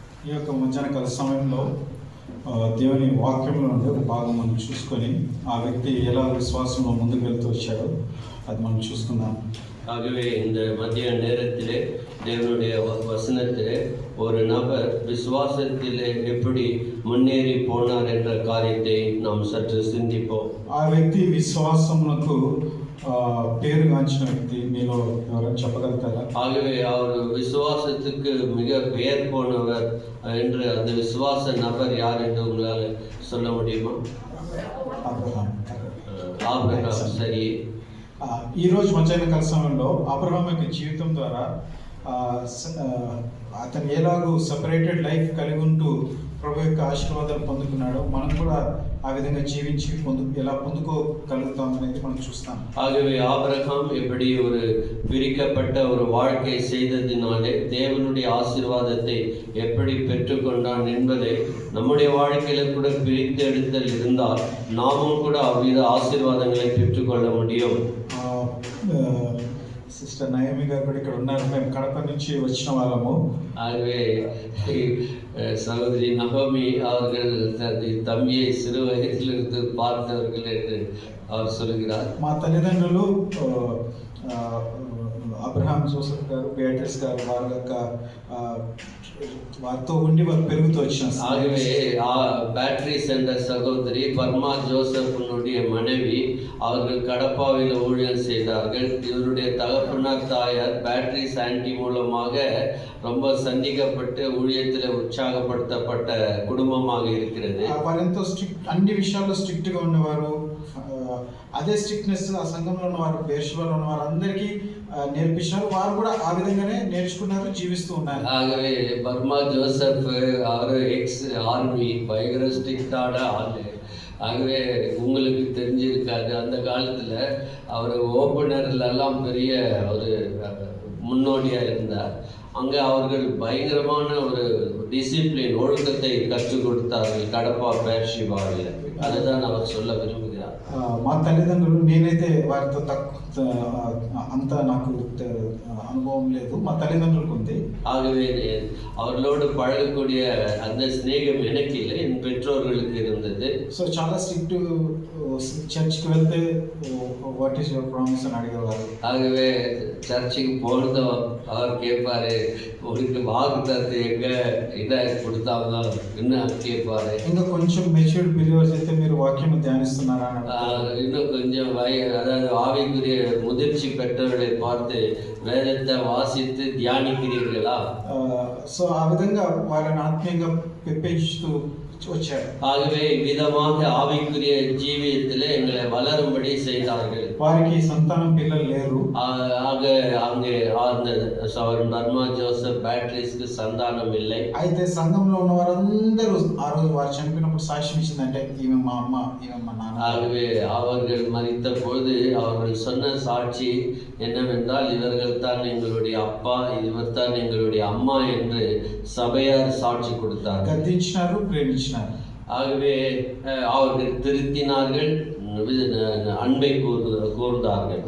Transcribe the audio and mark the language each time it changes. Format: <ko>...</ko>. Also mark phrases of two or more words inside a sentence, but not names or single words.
<te>ఈ యొక్క మధ్యాహ్నకాల సమయంలో దేవుని వాక్యంలో నుండి ఒక భాగం మనం చూసుకొని ఆ వ్యక్తి ఎలా విశ్వాసంలో ముందుకు వెళ్తూ వచ్చాడో అది మనం చూసుకుందాం.</te> <ta>ஆகவே இந்த மதிய நேரத்திலே தேவனுடைய வசனத்திலே ஒரு நபர் விசுவாசத்திலே எப்படி முன்னேறி போனார் என்ற காரியத்தை நாம் சற்று சிந்திப்போம்.</ta> <te>ఆ వ్యక్తి విశ్వాసమునకు பேருகாஞ்சின వ్యక్తి మీలో ఎవరైనా చెప్పగలుగుతారా?</te> <ta>ஆகவே அவர் விசுவாசத்துக்கு மிக பெயர் போனவர் என்று அந்த விசுவாச நபர் யார் என்று உங்களால் சொல்ல முடியுமா? ஆபிரகாம். சரி.</ta> <te>ఈరోజు మధ్యాహ్నకాల సమయంలో అబ్రహాం యొక్క జీవితం ద్వారా అతను ఎలాగూ</te> <en>separated life</en> <te>కలిగి ఉంటూ ప్రభు యొక్క ఆశీర్వాదాలు పొందుకున్నాడో మనం కూడా ఆ విధంగా జీవించి ఎలా పొందుకోగలుగుతాం అనేది మనం చూస్తాం.</te> <ta>ஆகவே ஆபிரகாம் எப்படி ஒரு பிரிக்கப்பட்ட ஒரு வாழ்க்கை செய்ததினாலே தேவனுடைய ஆசீர்வாதத்தை எப்படி பெற்றுக்கொண்டான் என்பதை நம்முடைய வாழ்க்கையில கூட பிரித்தெடுத்தல் இருந்தால் நாமும் கூட அவ்வித ஆசீர்வாதங்களை பெற்றுக்கொள்ள முடியும்.</ta> <te>సిస్టర్ నయమి గారు కూడా ఇక్కడ ఉన్నారు. మేము కడప నుంచి వచ్చిన వాళ్ళము.</te> <ta>ஆகவே சகோதரி நகோமி அவர்கள் தம்பியை சிறு வயதிலிருந்து பார்த்தவர்கள் என்று அவர் சொல்கிறார்.</ta> <te>మా తల్లిదండ్రులు అబ్రహాం జోసెఫ్ గారు, బేటర్స్ గారు వారితో ఉండి వారు పెరుగుతూ వచ్చిన.</te> <ta>ஆகவே பேட்ரிஸ் என்ற சகோதரி பர்மா ஜோசப்பினுடைய மனைவி அவர்கள் கடப்பாவில் ஊழியம் செய்தார்கள். இவருடைய தகப்பனார் தாயார் பேட்ரிஸ் ஆன்டி மூலமாக ரொம்ப சந்திக்கப்பட்டு ஊழியத்தில் உற்சாகப்படுத்தப்பட்ட குடும்பமாக இருக்கிறது.</ta> <te>వారెంతో స్ట్రిక్ట్, అన్ని విషయాల్లో స్ట్రిక్ట్గా ఉండేవారు. అదే స్ట్రిక్ట్నెస్ ఆ సంఘంలో ఉన్నవారు, బేర్షబాలో ఉన్న వారందరికీ నేర్పించారు. వారు కూడా ఆ విధంగానే నేర్చుకున్నారు, జీవిస్తూ ఉన్నారు.</te> <ta>ஆகவே பர்மா ஜோசப் அவர்</ta> <en>ex army,</en> <ta>பயங்கர ஸ்ட்ரிக்டான ஆளு. ஆகவே உங்களுக்கு தெரிஞ்சிருக்காது, அந்த காலத்தில் அவர் ஓப்பனர்லாம் பெரிய ஒரு முன்னோடியாக இருந்தார். அங்கே அவர்கள் பயங்கரமான ஒரு டிசிப்ளின், ஒழுக்கத்தை கற்றுக் கொடுத்தார்கள் கடப்பா பேர்ஷிபாவில். அதுதான் அவர் சொல்ல விரும்புகிறார்.</ta> <te>మా తల్లిదండ్రులు, నేనైతే వారితో అంత నాకు అనుభవం లేదు, మా తల్లిదండ్రులకు ఉంది.</te> <ta>ஆகவே அவர்களோடு பழகக்கூடிய அந்த ஸ்நேகம் எனக்கு இல்லை, என் பெற்றோர்களுக்கு இருந்தது.</ta> <te>సో చాలా స్ట్రిక్ట్. చర్చ్కి వెళ్తే</te> <en>What is your promise</en> <te>అని అడిగేవారు.</te> <ta>ஆகவே சர்ச்சுக்கு போனதும் அவர் கேட்பாரு, உனக்கு வாக்குத்தத்தை எங்க என்ன கொடுத்தாங்க என்ன கேட்பாரு.</ta> <te>ఇంకా కొంచెం</te> <en>matured believers</en> <te>అయితే మీరు వాక్యం ధ్యానిస్తున్నారా?</te> <ta>இன்னும் கொஞ்சம் அதாவது ஆவிக்குரிய முதிர்ச்சி பெற்றவர்களை பார்த்து வேதத்தை வாசித்து தியானிக்கிறீர்களா?</ta> <te>సో ఆ విధంగా వాళ్ళని ఆత్మీయంగా పెంచుతూ వచ్చారు.</te> <ta>ஆகவே விதமாக ஆவிக்குரிய ஜீவியத்தில் எங்களை வளரும்படி செய்தார்கள்.</ta> <te>వారికి సంతానం పిల్లలు లేరు.</te> <ta>ஆக அங்கே அந்த சகோதரன் பர்மா ஜோசப் பேட்ரிஸ்க்கு சந்தானம் இல்லை.</ta> <te>అయితే సంఘంలో ఉన్న వారందరూ ఆ రోజు వారు చనిపోయినప్పుడు సాక్ష్యం ఇచ్చిందంటే ఈమె మా అమ్మ, ఈమె మా నాన్న.</te> <ta>ஆகவே அவர்கள் மரித்த பொழுது அவர்கள் சொன்ன சாட்சி என்னவென்றால், இவர்கள் தான் எங்களுடைய அப்பா, இவர் தான் எங்களுடைய அம்மா என்று சபையார் சாட்சி கொடுத்தார்கள்.</ta> <te>గద్దించినారు, ప్రేమించినారు.</te> <ta>ஆகவே அவர்கள் திருத்தினார்கள், அன்பை கூர்ந்தார்கள்.</ta>